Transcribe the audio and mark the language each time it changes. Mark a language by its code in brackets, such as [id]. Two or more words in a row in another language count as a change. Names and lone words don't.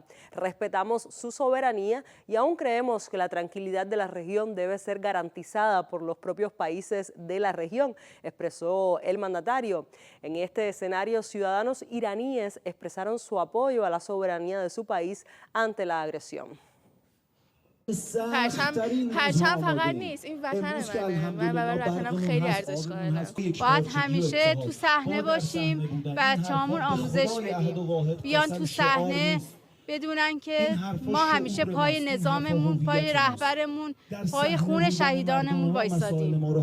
[es] Respetamos su soberanía y aún creemos que la tranquilidad de la región debe ser garantizada por los propios países de la región, expresó el mandatario. En este escenario, ciudadanos iraníes expresaron su apoyo a la soberanía de su país ante la agresión. [fa] پرچم فقط نیست این وطن من و وطنم خیلی ارزش قائلم باید همیشه تو صحنه باشیم بچه‌هامون آموزش بدیم بیان تو صحنه بدونن که ما همیشه پای نظاممون، پای رهبرمون، پای خون شهیدانمون وایسادیم.